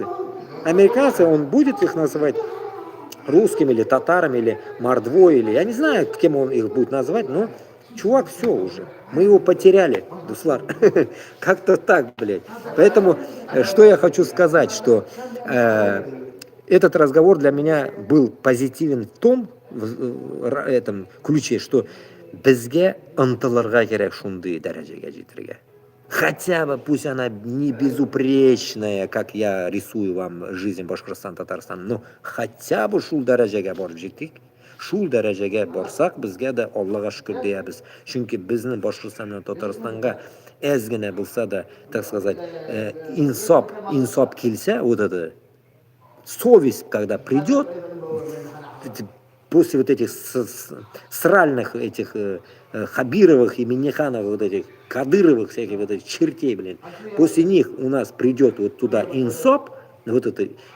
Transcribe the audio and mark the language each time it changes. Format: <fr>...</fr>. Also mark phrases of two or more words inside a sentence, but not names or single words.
<ru>Американцы, он будет их называть русскими или татарами, или мордвой, или я не знаю, кем он их будет называть, но чувак, все уже. Мы его потеряли, Дуслар. Как-то так, блядь. Поэтому, что я хочу сказать, что этот разговор для меня был позитивен в том, в этом ключе, что</ru> <tt>безге ынтылырга керек шундый дәрәҗәгә җитәргә.</tt> <ru>Хотя бы пусть она не безупречная, как я рисую вам жизнь Башкортостан, Татарстан, но хотя бы</ru> <tt>шул дәрәҗәгә барып җиттек. Шул дәрәҗәгә барсак, безгә дә Аллага шөкер диябез. Чөнки безнең Башкортстаннан Татарстанга әз генә булса да,</tt> <ru>так сказать, инсап килсә, вот это совесть, когда придет, после вот этих сральных этих Хабировых и Миннихановых, вот этих Кадыровых, всяких вот этих чертей, блин, после них у нас придет вот туда инсап, вот это</ru>